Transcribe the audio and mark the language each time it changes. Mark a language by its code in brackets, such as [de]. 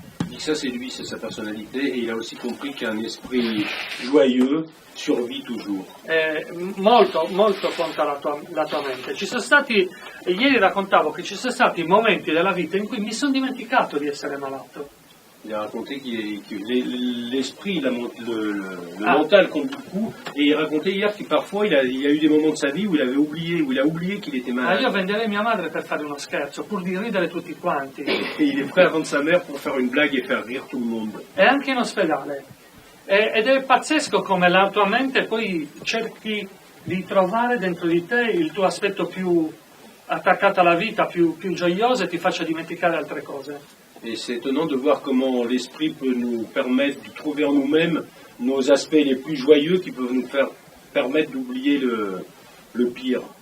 [fr] dit que ça c'est lui, c'est sa personnalité, et il a aussi compris qu'un esprit joyeux survit toujours. [it] Molto, molto conta la tua mente. Ci sono stati, ieri raccontavo che ci sono stati momenti della vita in cui mi sono dimenticato di essere malato. [fr] Il a raconté que l'esprit, le mental compte beaucoup, et il racontait hier que parfois il a eu des moments de sa vie où il a oublié qu'il était [it] Ma [fr] malade. [it] io venderei mia madre per fare uno scherzo, pur di ridere tutti quanti. [fr] Et il est prêt à vendre sa mère pour faire une blague et faire rire tout le monde. [it] E anche in ospedale. Ed è pazzesco come la tua mente poi cerchi di trovare dentro di te il tuo aspetto più attaccato alla vita, più gioioso, e ti faccia dimenticare altre cose. [fr] Et c'est étonnant de voir comment l'esprit peut nous permettre de trouver en nous-mêmes nos aspects les plus joyeux qui peuvent nous permettre d'oublier le pire.